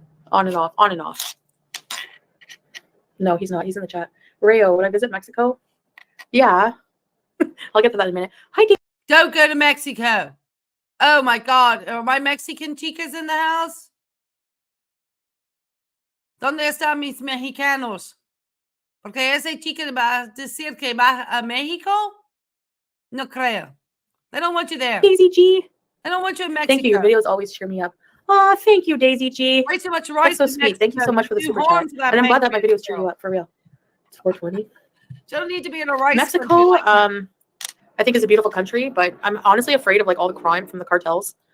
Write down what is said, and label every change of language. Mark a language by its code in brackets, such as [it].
[en] On and off, on and off. No, he's not. He's in the chat. Rayo, would I visit Mexico? Yeah. I'll get to that in a minute. Hi, Dave. Don't go to Mexico. Oh, my God. Are my Mexican chicas in the house? [es] ¿Dónde están mis mexicanos? Porque ese chica va a decir que va a México. No creo. [en] They don't want you there. Daisy G. They don't want you in Mexico. Thank you. Your videos always cheer me up. Oh, thank you, Daisy G. Way too much rice. That's so sweet. Thank you so much for the super chat. And I'm glad that my videos cheer you up, for real. It's 4:20. You don't need to be in a rice. Mexico, I think is a beautiful country, but I'm honestly afraid of like all the crime from the cartels.